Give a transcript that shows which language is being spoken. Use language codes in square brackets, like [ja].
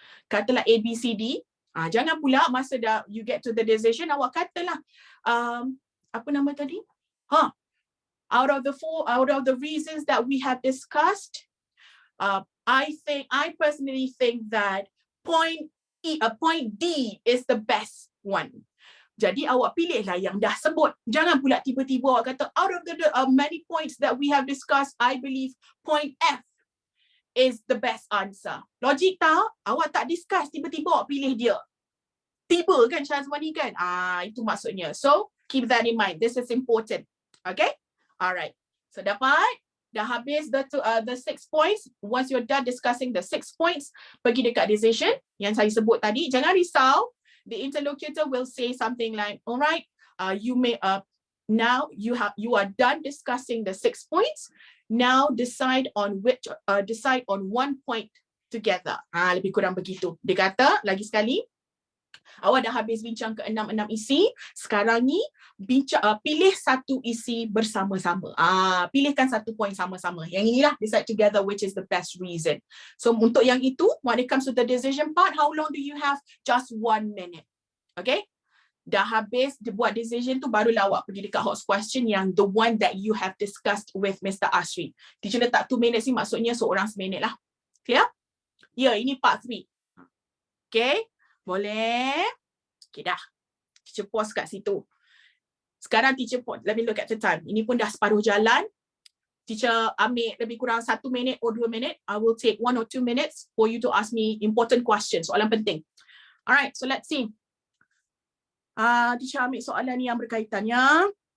[ms] Katalah A, B, C, D. Jangan pula masa dah [en] you get to the decision, [ms] awak katalah, apa nama tadi? [en] Out of the reasons that we have discussed, I personally think that point D is the best one. [ms] Jadi awak pilihlah yang dah sebut. Jangan pula tiba-tiba awak kata, [en] out of the many points that we have discussed, I believe point F is the best answer. [ms] Logik tak? Awak tak discuss, tiba-tiba awak pilih dia. Tiba kan Syazwani kan? Itu maksudnya. [en] So, keep that in mind. This is important. Okay? Alright. So, dapat? Dah habis the 6 points. Once you're done discussing the 6 points, [ms] pergi dekat decision yang saya sebut tadi. Jangan risau. [en] The interlocutor will say something like, all right, now you are done discussing the 6 points. Now decide on one point together. [ms] Lebih kurang begitu. Dia kata lagi sekali, awak dah habis bincang ke 6 isi. Sekarang ni pilih satu isi bersama-sama. Pilihkan satu point sama-sama. Yang inilah [en] decide together which is the best reason. So untuk yang itu, when it comes to the decision part, how long do you have? Just 1 minute. Okay? [ms] Dah habis buat decision tu, barulah awak pergi dekat hot question yang [en] the one that you have discussed with Mr. ASRI. [ms] Teacher letak 2 minutes ni maksudnya seorang seminit lah. Clear? Ya, ini part 3. Okay? Boleh? Okay dah. Teacher pause kat situ. Sekarang teacher pause. [en] Let me look at the time. [ms] Ini pun dah separuh jalan. Teacher ambil lebih kurang 1 minit or 2 minit. [en] I will take 1 or 2 minutes for you to ask me important questions. [ms] Soalan penting. [en] Alright, so let's see. [ms] Teacher ambil soalan ni yang berkaitannya.